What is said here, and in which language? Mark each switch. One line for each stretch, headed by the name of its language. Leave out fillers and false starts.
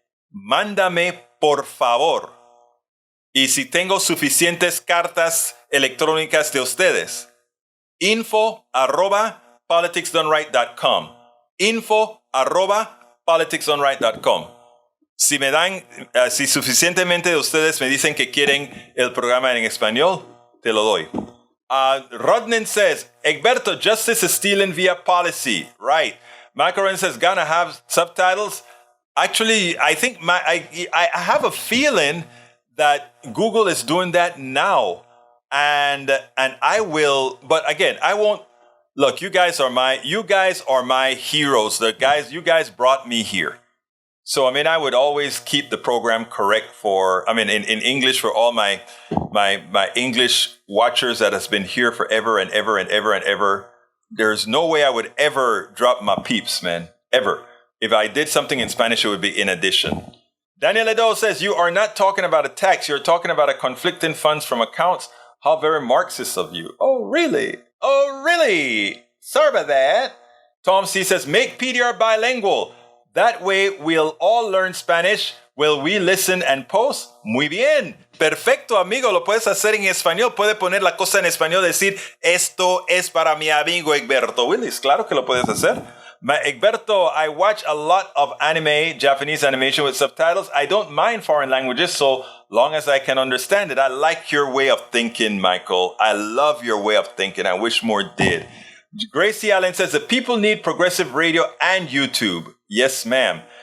Spanish: Mándame, por favor. Y si tengo suficientes cartas electrónicas de ustedes, info@politicsdoneright.com. info@politicsdoneright.com. Si me dan, si suficientemente de ustedes me dicen que quieren el programa en español, te lo doy.
English: Rodnan says, Egberto, justice is stealing via policy. Right. Macaron says, gonna have subtitles. Actually, I think I have a feeling that Google is doing that now. And I will, but again, I won't. Look, you guys are my heroes. You guys brought me here. So, I mean, I would always keep the program correct in English for all my English watchers that has been here forever and ever and ever and ever. There's no way I would ever drop my peeps, man. Ever. If I did something in Spanish, it would be in addition. Daniel Edo says, you are not talking about a tax. You're talking about a conflicting funds from accounts. How very Marxist of you. Oh, really? Oh, really? Sorry about that. Tom C says, make PDR bilingual. That way we'll all learn Spanish. Will we listen and post?
Spanish: Muy bien. Perfecto, amigo. Lo puedes hacer en español. Puede poner la cosa en español. Decir, esto es para mi amigo Egberto Willis. Claro que lo puedes hacer.
English: Egberto, I watch a lot of anime, Japanese animation with subtitles. I don't mind foreign languages so long as I can understand it. I like your way of thinking, Michael. I love your way of thinking. I wish more did. Gracie Allen says, the people need progressive radio and YouTube. Yes, ma'am.